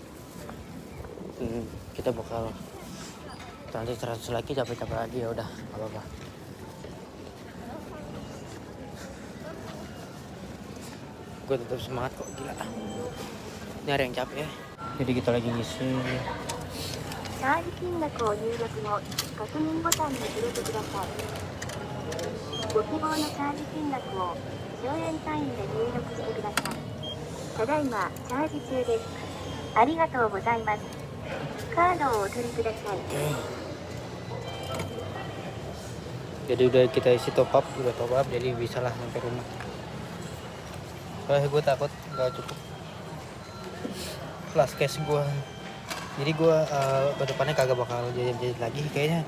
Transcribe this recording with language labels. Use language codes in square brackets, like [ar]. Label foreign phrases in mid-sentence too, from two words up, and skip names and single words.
[id] Kita bakal nanti 100 lagi, capek-capek lagi, ya udah nggak apa-apa. Gue tetap semangat kok, gila. Ini ada yang capek ya. Jadi kita lagi ngisi. [ja] チャージ金額を入力後、確認ボタンに触れてください。ご希望のチャージ金額を10円単位で入力してください。ただいまチャージ中です。ありがとうございます。カードをお取りください。 [id] Jadi udah kita isi [en] top up, [id] jadi bisalah sampai rumah. Soalnya gue takut nggak cukup plus cash gue. Jadi gue ke depannya kagak bakal jajan lagi kayaknya.